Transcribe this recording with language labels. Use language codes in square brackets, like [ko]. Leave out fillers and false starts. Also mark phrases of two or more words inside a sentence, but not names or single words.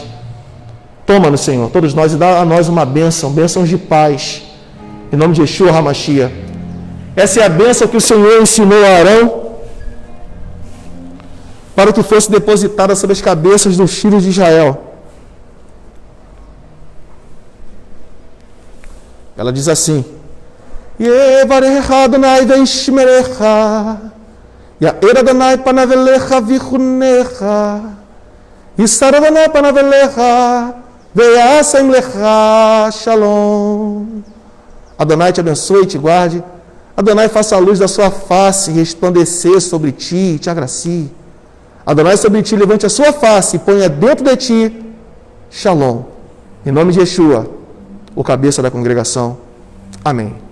[pt] Toma-nos, Senhor, todos nós, e dá a nós uma bênção, bênçãos de paz, em nome de [he] ישוע המשיח. [pt] Essa é a bênção que o Senhor ensinou a Arão, para que fosse depositada sobre as cabeças dos filhos de Israel. Ela diz assim: [he] יברכך אדוני וישמרך, יאר אדוני פניו אליך ויחנך, ישא אדוני פניו אליך, וישם לך שלום. [pt] Adonai te abençoe e te guarde. Adonai faça a luz da sua face resplandecer sobre ti e te agracie. Adonai sobre ti levante a sua face e ponha dentro de ti shalom. Em nome de Yeshua, o cabeça da congregação. Amém.